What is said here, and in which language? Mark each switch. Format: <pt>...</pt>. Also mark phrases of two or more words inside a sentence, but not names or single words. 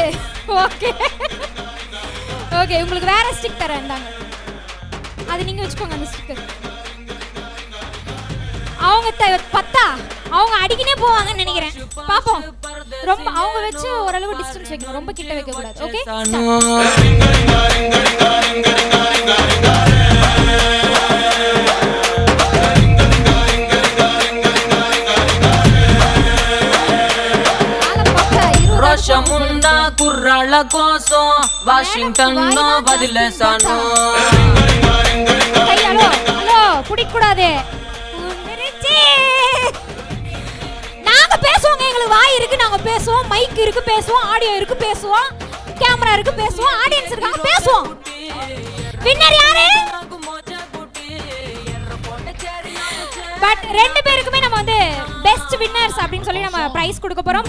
<en>okay okay,</en> <ta>உங்களுக்கு வேற ஸ்டிக் தரேன், இந்தாங்க. அது நீங்க வச்சுக்கோங்க அந்த ஸ்டிக்கர். அவங்க 10 அவங்க அடிக்கினே போவாங்கன்னு நினைக்கிறேன். பாப்போம். ரொம்ப அவங்க வச்சு ஓரளவு டிஸ்டன்ஸ் வைக்கணும், ரொம்ப கிட்ட வைக்க கூடாது. ஓகே,</ta> <te>రోషమున్న కుర్రాళ్ళ కోసం వాషింగ్టన్ వదిలేసాను.</te> <en>hello hello,</en> <ta>புடிக்க கூடாது. நாங்க பேசுவோங்க, எங்களுக்கு வாய் இருக்கு, நாங்க பேசுவோம். மைக் இருக்கு பேசுவோம், ஆடியோ இருக்கு பேசுவோம், கேமரா இருக்கு பேசுவோம், ஆடியன்ஸ் இருக்காங்க பேசுவோம். வின்னர் யாரு? பட் 2 பேருக்குமே நம்ம வந்து</ta> <en>best winners</en> <ta>அப்படின்னு சொல்லி நம்ம பிரைஸ் கொடுக்க போறோம்.</ta>